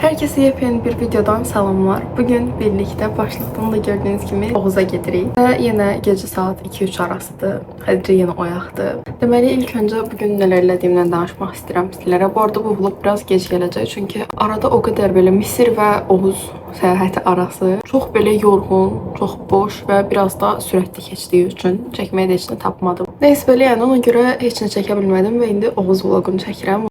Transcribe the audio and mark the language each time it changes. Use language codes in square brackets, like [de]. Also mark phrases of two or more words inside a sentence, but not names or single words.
[tr] Herkese yepyeni bir videodan salamlar. Bugün birlikte başlıktan da gördüğünüz gibi Oğuz'a gedirik. Ve yine gece saat 2-3 arasıdır. [az] Hədicə yine oyaqdır. Deməli ilk önce bugün neler elədiyimdən danışmaq istəyirəm sizlərə. Bu arada bu vlog biraz gec gələcək. Çünki arada o qədər belə Misir və Oğuz səyahəti arası çox belə yorğun, çox boş və biraz da sürətli keçdiyi üçün çəkməyə də heç nə tapmadım. Neyse belə yəni ona görə heç nə çəkə bilmədim və indi Oğuz vlogunu çəkirəm.